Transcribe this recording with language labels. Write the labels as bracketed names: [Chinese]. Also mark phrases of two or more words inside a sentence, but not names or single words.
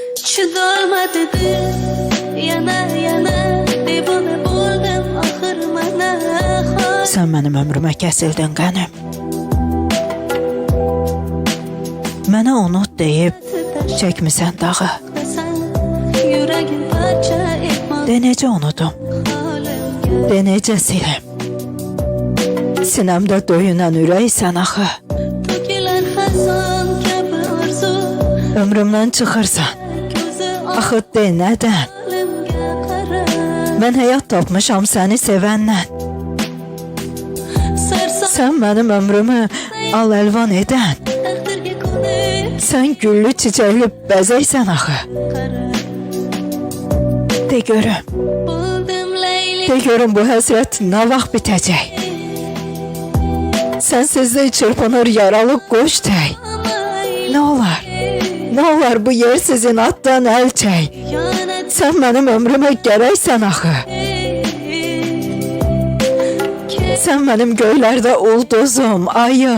[Uzbek] Chidolmadi dil yana yana devona bo'ldim oxir mana [Azerbaijani] Sen benim ömrüme kesildin qənim. Mənə unut deyib çəkmisən dağı. [Uzbek] yuragim parcha etmon [Azerbaijani] De necə unutum, de necə silim. Sinəmdə döyünən ürəksən axı. [Uzbek] to'kilar xazon kabi orzu [Azerbaijani] Ömrümdən çıxırsan, [Uzbek] ko'zi [Azerbaijani] axı de nədən? [Uzbek] olimga qarab [Azerbaijani] Mən həyat tapmışam səni sevəndən. [Uzbek] sarson [Azerbaijani] Sən mənim ömrümü al əlvan edən. [Uzbek] taqdirga ko'nib [Azerbaijani] Sən güllü çiçəkli bəzəksən axı. [Uzbek] qarab [Azerbaijani] De görüm, [Uzbek] bo'ldim layli [Azerbaijani] de görüm bu həsrət nə vaxt bitəcək. Sənsizlik çırpınır yaralı qoş tək. Nə olar, nə olar bu yersiz inatdan əl çək. Sən mənim ömrümə gərəksən axı. Sən mənim göylərdə ulduzum, ayım.